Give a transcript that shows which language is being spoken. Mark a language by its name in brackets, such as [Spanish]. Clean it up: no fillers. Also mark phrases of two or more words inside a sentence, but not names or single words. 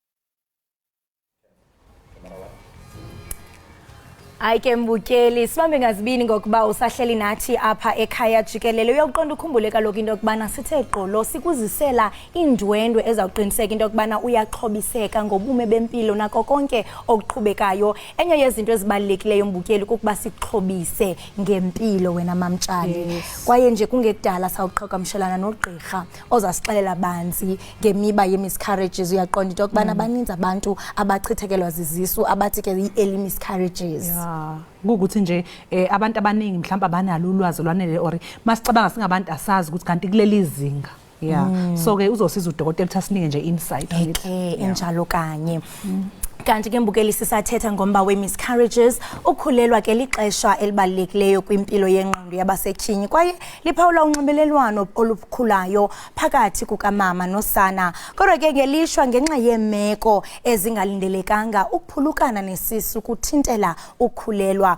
[Xhosa] Ayike mbukeli sibambe ngazibini ngokuba usahleli nathi apha ekhaya Jikelele uyaqonda ukhumbule kaloku into yokubana sithe qolo sikuzisela indwendwe ezawuqiniseka into yokubana uyaxhobiseka ngobume bempilo nako konke okuqhubekayo. Enye yezinto ezibalulekileyo mbukeli ukuba sixhobise ngempilo wena mamtshali. Kwaye nje kungekudala sawuqhagamshelana nogqirha ozasixelela banzi ngemiba ye-miscarriages. Uyaqonda into yokubana baninzi abantu abachithekelwa zizisu abathi ke i- [English] early miscarriages. [Zulu] Ukuthi nje abantu abaningi mhlawumbe abanalo ulwazi lwanele or masicabanga singabantu asazi ukuthi kanti kuleli zinga so ke uzosiza udokotela ukuthi asinike nje insight [Xhosa] enjalo kanye. Kanti ke mbukeli sisathetha ngomba we-miscarriages ukhulelwa ke lixesha elibalulekileyo kwimpilo yengqondo yabasetyhini kwaye liphawula unxibelelwano olukhulayo phakathi kukamama nosana. Kodwa ke ngelishwa ngenxa yeemeko ezingalindelekanga ukuphulukana nesisu kuthintela ukukhulelwa.